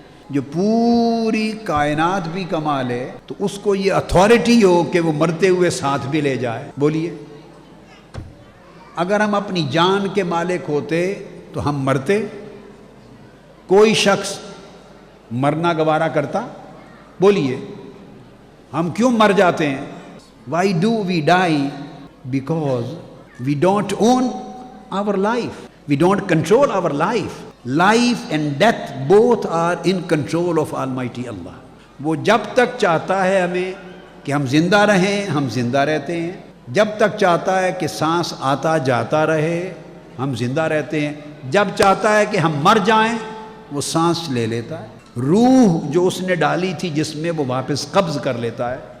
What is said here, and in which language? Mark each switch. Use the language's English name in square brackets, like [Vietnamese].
[Urdu] جو پوری کائنات بھی کما لے تو اس کو یہ اتھارٹی ہو کہ وہ مرتے ہوئے ساتھ بھی لے جائے؟ بولیے، اگر ہم اپنی جان کے مالک ہوتے تو ہم مرتے؟ کوئی شخص مرنا گوارا کرتا؟ بولیے، ہم کیوں مر جاتے ہیں؟ [English] Why do we die? Because we don't own our life. We don't control our life. Life and death both are in control of Almighty Allah. [Urdu] وہ جب تک چاہتا ہے ہمیں کہ ہم زندہ رہیں ہم زندہ رہتے ہیں، جب تک چاہتا ہے کہ سانس آتا جاتا رہے ہم زندہ رہتے ہیں، جب چاہتا ہے کہ ہم مر جائیں وہ سانس لے لیتا ہے، روح جو اس نے ڈالی تھی جس میں وہ واپس قبض کر لیتا ہے،